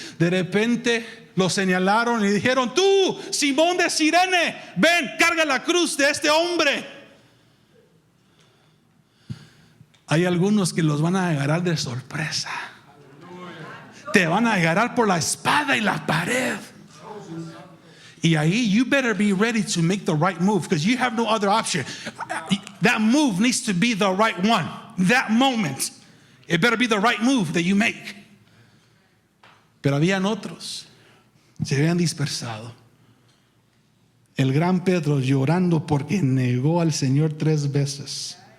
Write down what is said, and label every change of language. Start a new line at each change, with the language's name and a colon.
Spanish: De repente lo señalaron y dijeron: tú, Simón de Cirene, ven, carga la cruz de este hombre. Hay algunos que los van a agarrar de sorpresa. Te van a agarrar por la espada y la pared. Y ahí,
English: you better be ready to make the right move, because you have no other option. That move needs to be the right one. That moment, it better be the right move that you make.
Spanish: Pero habían otros, se habían dispersado. El gran Pedro llorando porque negó al Señor 3 veces.